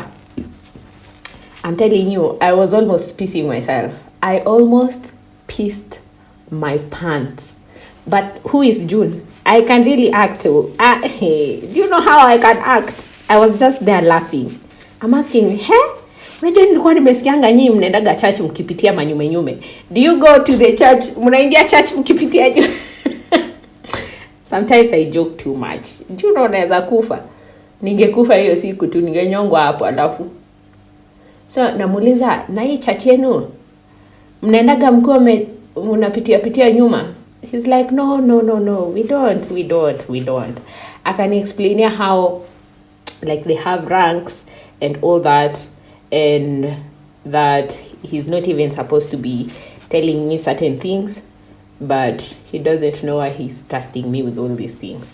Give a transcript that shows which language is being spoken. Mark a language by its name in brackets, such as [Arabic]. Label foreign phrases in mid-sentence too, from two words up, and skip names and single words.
[English] I'm telling you, I was almost pissing myself. I almost pissed my pants. But who is June? I can really act too. Hey, do you know how I can act? I was just there laughing. I'm asking, [Swahili] unajua nilikuwa nimesikianga nyinyi mnaendaga church mkipitia manyume. [English] Do you go to the church? [Swahili] Mnaingia church mkipitia nyume? [English] Sometimes I joke too much. Do you know [Swahili] naweza kufa? Ningekufa hiyo siku tu, ningenyongwa hapo alafu. So namuuliza, na hii church yenu mnaendaga mkiwa mnapitia nyuma? [English] He's like, no, we don't. I can explain how, like, they have ranks and all that, and that he's not even supposed to be telling me certain things, but he doesn't know why he's trusting me with all these things.